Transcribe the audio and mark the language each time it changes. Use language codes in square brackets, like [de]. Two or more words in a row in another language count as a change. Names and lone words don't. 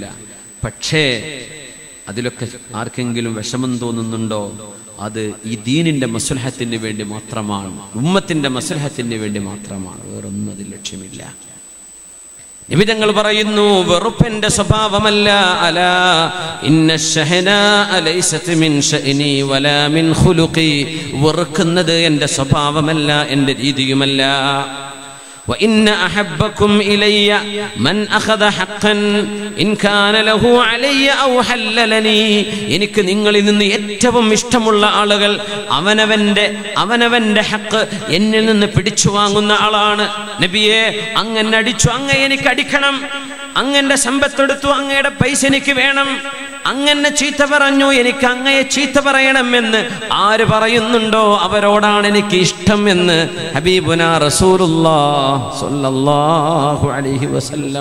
[ml] പക്ഷേ അതിലൊക്കെ ആർക്കെങ്കിലും വിഷമം തോന്നുന്നുണ്ടോ, അത് ഈ ദീനിന്റെ മസ്ലഹത്തിന് വേണ്ടി മാത്രമാണ്, ഉമ്മത്തിന്റെ മസ്ലഹത്തിന് വേണ്ടി മാത്രമാണ്, വേറൊന്നും അതിൽ ലക്ഷ്യമില്ല. നബി തങ്ങൾ പറയുന്നു, വെറുപ്പിന്റെ സ്വഭാവമല്ല. [ar] ألا إن الشحناء ليست من شأني ولا من خلقي, [ml] വെറുക്കുന്നത് എൻ്റെ സ്വഭാവമല്ല, എൻ്റെ രീതിയുമല്ല. [ar] وإن أحبكم إلي من أخذ حقا إن كان له علي أو حللني, [ml] എനിക്ക് നിങ്ങളിൽ നിന്ന് ഏറ്റവും ഇഷ്ടമുള്ള ആളുകൾ അവനവന്റെ ഹക്ക് എന്നിൽ നിന്ന് പിടിച്ചു വാങ്ങുന്ന ആളാണ്. നബിയെ, അങ്ങനെ അടിച്ചു, അങ്ങ എനിക്ക് അടിക്കണം, അങ്ങന്റെ സമ്പത്തെടുത്തു, അങ്ങയുടെ പൈസ എനിക്ക് വേണം, അങ്ങനെ ചീത്ത പറഞ്ഞു, എനിക്ക് അങ്ങയെ ചീത്ത പറയണമെന്ന് ആര് പറയുന്നുണ്ടോ അവരോടാണ് എനിക്ക് ഇഷ്ടം എന്ന് [ar] حبيبنا رسول الله صلى الله عليه وسلم.